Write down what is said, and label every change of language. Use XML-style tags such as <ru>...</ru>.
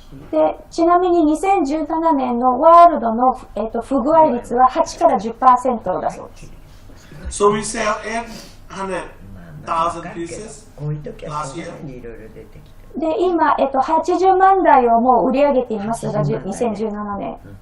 <ja>で、ちなみに2017年のワールドの、不具合率は8から 10% だそうです。</ja> <en>So we sell 800,000 pieces last year.</en> <ja>で、今、80万台をもう売り上げていますが、2017年。</ja>